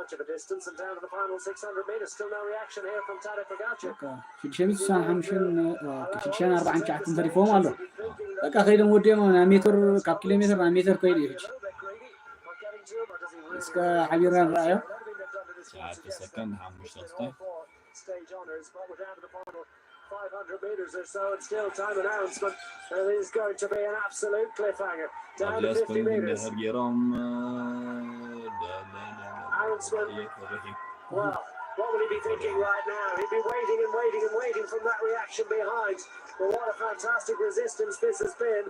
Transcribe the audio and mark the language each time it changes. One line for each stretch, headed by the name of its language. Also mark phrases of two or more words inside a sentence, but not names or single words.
Tigrinya: ሽድሽተ ኣርባዓን ሸዓትን ተሪፎም ኣሎ በቃ ከይዶም ወዲኦም ናብ ሜትር ካብ ኪሎ ሜትር ናብ ሜትር ከይዱ እዩ ሕጂ እስከ ሓቢርና ንረኣዮ 9 ሰከንድ 5 ክስታይ
English: 500 meters or so, and still time announcement. And it is going to be an absolute cliffhanger. Down to 50 meters. Well, what will he be thinking right now? He'd be waiting and waiting and waiting from that reaction behind. But what a fantastic resistance this has been.